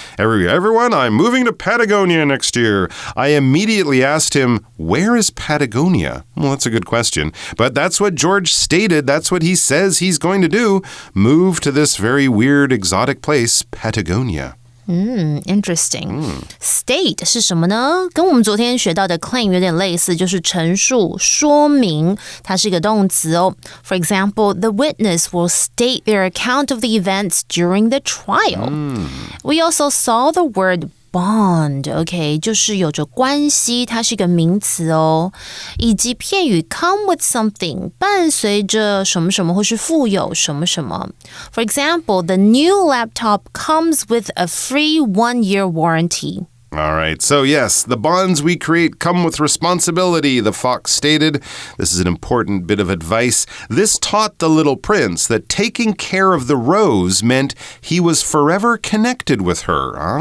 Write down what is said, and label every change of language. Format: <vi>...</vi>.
<en>Everyone, I'm moving to Patagonia next year. I immediately asked him, where is Patagonia? Well, that's a good question. But that's what George stated. That's what he says he's going to do. Move to this very weird, exotic place, Patagonia. Interesting.</en> <zh>State 是什么呢？跟我们昨天学到的 claim 有点类似，就是陈述、说明，它是一个动词哦。</zh> <en>For example, the witness will state their account of the events during the trial. We also saw the word bond,</en> <zh>OK, 就是有着关系，它是一个名词哦，以及片语 come with something 伴随着什么什么或是附有什么什么。</zh> <en>For example, the new laptop comes with a free 1-year warranty. All right. So, yes, the bonds we create come with responsibility, the fox stated. This is an important bit of advice. This taught the little prince that taking care of the rose meant he was forever connected with her.</en>